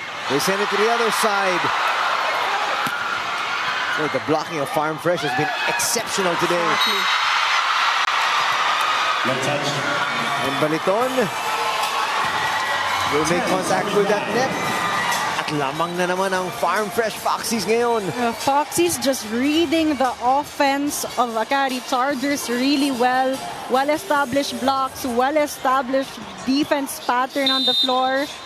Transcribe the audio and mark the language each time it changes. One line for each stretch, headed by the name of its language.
English: They send it to the other side. Oh, the blocking of Farm Fresh has been exceptional today. And Baliton will make contact with that net.
Filipino: At lamang na naman ang Farm Fresh Foxies ngayon.
English: Foxies just reading the offense of Akari Chargers really well. Well-established blocks, well-established defense pattern on the floor.